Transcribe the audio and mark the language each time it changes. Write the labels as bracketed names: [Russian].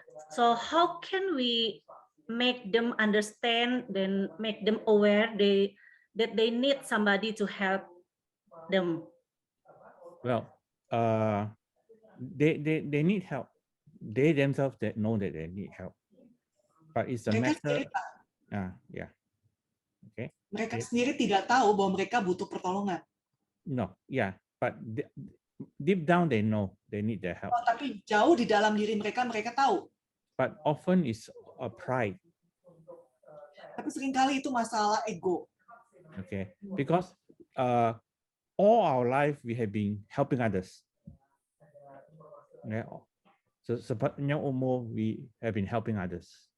[English] So how can we make them understand, then make them aware that they need somebody to help them? Well, they need help. They themselves that know that they need help. But it's a matter. Yeah. Okay. [Indonesian] Mereka sendiri tidak tahu bahwa mereka butuh pertolongan. [English] No, yeah, but deep down they know they need their help. [Indonesian] Tapi jauh di dalam diri mereka tahu. [English] But often it's a pride. [Indonesian] Tapi seringkali itu masalah ego. [English] Okay, because all our life we have been helping others. Yeah, so [Indonesian] sepanjang umur [English] we have been helping others.